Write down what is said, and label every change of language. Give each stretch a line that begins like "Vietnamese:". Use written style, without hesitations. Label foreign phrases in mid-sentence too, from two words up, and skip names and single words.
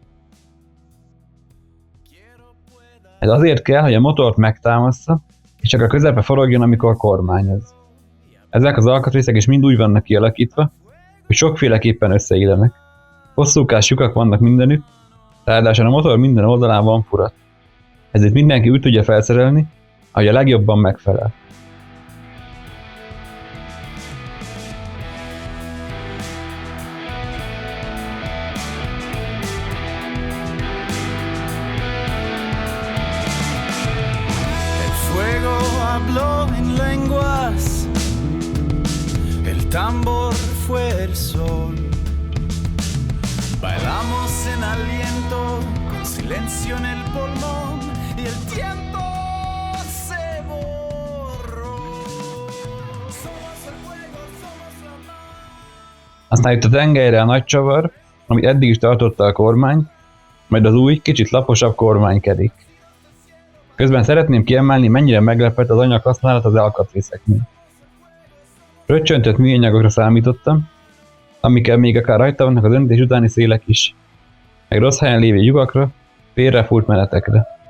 Hungarian: Ez azért kell, hogy a motort megtámassza, és csak a közepe forogjon, amikor kormányoz. Ezek az alkatrészek is mind úgy vannak kialakítva, hogy sokféleképpen összeillenek. Hosszúkás lyukak vannak mindenütt, ráadásul a motor minden oldalán van furat. Ezért mindenki úgy tudja felszerelni, ahogy a legjobban megfelel.
Spanish: Habló en lenguas, el tambor fue el sol. Bailamos en aliento, con silencio en el pulmón, y el tiempo se borró. Somos el fuego, somos la mar.
Hungarian: Aztán jött a tengelyre a nagy csavar, amit eddig is tartotta a kormány, majd az új, kicsit laposabb kormánykerék. Közben szeretném kiemelni, mennyire meglepett az anyag használat az alkatrészeknél. Röccsöntött műanyagokra számítottam, amikkel még akár rajta vannak az öntés utáni szélek is, meg rossz helyen lévő lyukakra, félrefúrt menetekre.